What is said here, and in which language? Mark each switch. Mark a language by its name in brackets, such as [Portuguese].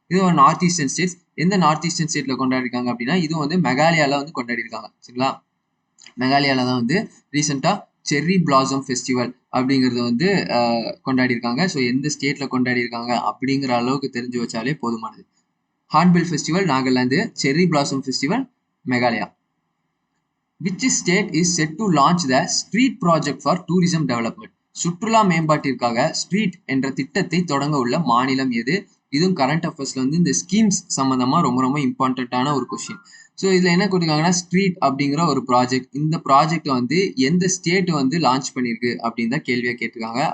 [Tamil] இது ஒரு north eastern states. எந்த நார்த் ஈஸ்டர்ன் ஸ்டேட்ல கொண்டாடிருக்காங்க அப்படின்னா இது வந்து மெகாலயால வந்து கொண்டாடி இருக்காங்க. சரிங்களா? மெகாலயால தான் வந்து ரீசெண்டா செர்ரி பிளாசம் ஃபெஸ்டிவல் அப்படிங்கறது வந்து கொண்டாடி இருக்காங்க. ஸோ எந்த ஸ்டேட்ல கொண்டாடி இருக்காங்க அப்படிங்கிற அளவுக்கு தெரிஞ்சு வச்சாலே போதுமானது. Hornbill festival Nagaland, cherry blossom festival Meghalaya. [English] Which state is set to launch the street project for tourism development? [Tamil] சுற்றுலா மேம்பாட்டிற்காக ஸ்ட்ரீட் என்ற திட்டத்தை தொடங்க உள்ள மாநிலம் எது? இதுவும் கரண்ட் அஃபேர்ஸ்ல வந்து இந்த ஸ்கீம்ஸ் சம்பந்தமா ரொம்ப ரொம்ப இம்பார்ட்டன்டான ஒரு கொஸ்டின். ஸோ இதுல என்ன கொடுத்துருக்காங்கன்னா ஸ்ட்ரீட் அப்படிங்கிற ஒரு ப்ராஜெக்ட். இந்த ப்ராஜெக்ட் வந்து எந்த ஸ்டேட் வந்து லான்ச் பண்ணிருக்கு அப்படின்னு தான் கேள்வியா கேட்டிருக்காங்க.